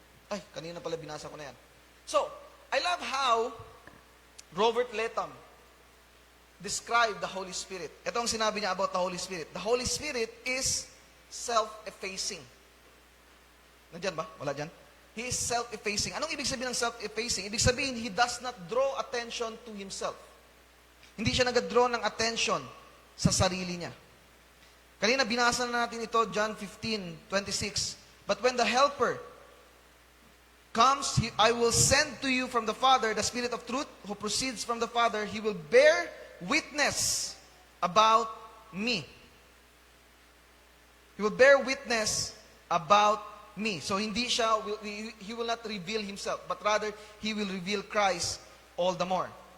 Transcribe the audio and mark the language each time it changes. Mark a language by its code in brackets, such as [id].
[tl] Ay, kanina pala binasa ko na yan. [en] So, I love how Robert Letham described the Holy Spirit. [tl] Ito ang sinabi niya [en] about the Holy Spirit. The Holy Spirit is self-effacing. [tl] Nandiyan ba? Wala dyan? [en] He is self-effacing. [tl] Anong ibig sabihin ng self-effacing? Ibig sabihin, [en] He does not draw attention to Himself. [tl] Hindi siya nag-draw ng attention sa sarili niya. Kanina binasa na natin ito, John 15:26. [en] But when the Helper comes, I will send to you from the Father, the Spirit of truth, who proceeds from the Father. He will bear witness about me. He will bear witness about me. So he will not reveal himself, but rather he will reveal Christ all the more.